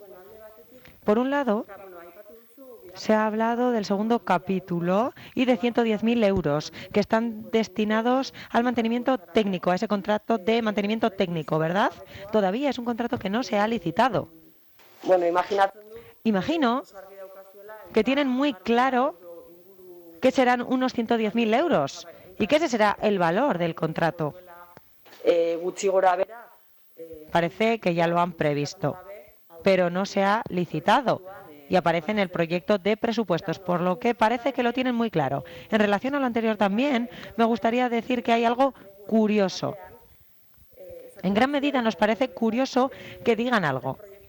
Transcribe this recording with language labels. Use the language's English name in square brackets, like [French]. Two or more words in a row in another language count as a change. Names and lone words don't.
[Spanish] Por un lado, se ha hablado del segundo capítulo y de 110.000 euros que están destinados al mantenimiento técnico, a ese contrato de mantenimiento técnico, ¿verdad? Todavía es un contrato que no se ha licitado. Bueno, Imagino que tienen muy claro que serán unos 110.000 euros y que ese será el valor del contrato. [Basque] gutxi gora bera, [Spanish] Parece que ya lo han previsto, pero no se ha licitado y aparece en el proyecto de presupuestos, por lo que parece que lo tienen muy claro. En relación a lo anterior también, me gustaría decir que hay algo curioso. En gran medida nos parece curioso que digan algo.